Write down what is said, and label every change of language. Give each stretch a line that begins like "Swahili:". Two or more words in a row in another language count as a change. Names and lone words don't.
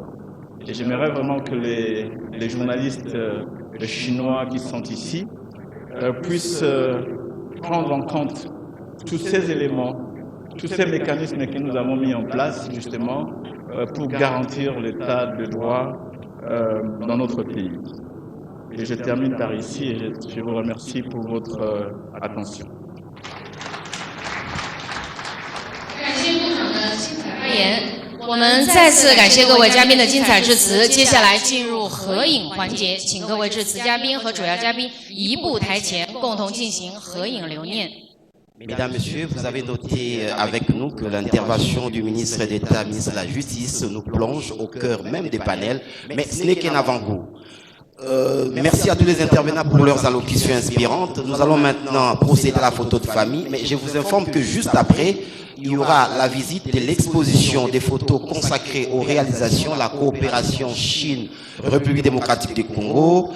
French: Et j'aimerais vraiment que les journalistes chinois qui sont ici puissent prendre en compte tous ces éléments, tous ces mécanismes que nous avons mis en place justement pour garantir l'état de droit dans notre pays. Et je termine par ici et je vous remercie pour votre attention.
Chinese: 我们再次感谢各位嘉宾的精彩致辞。接下来进入合影环节，请各位致辞嘉宾和主要嘉宾移步台前，共同进行合影留念。
French: Mesdames, Messieurs, vous avez noté avec nous que l'intervention du ministre d'État, ministre de la Justice, nous plonge au cœur même des panels, mais ce n'est qu'un avant-goût. Merci à tous les intervenants pour leurs allocutions inspirantes. Nous allons maintenant procéder à la photo de famille, mais je vous informe que juste après, il y aura la visite de l'exposition des photos consacrées aux réalisations, la coopération Chine-République démocratique du Congo.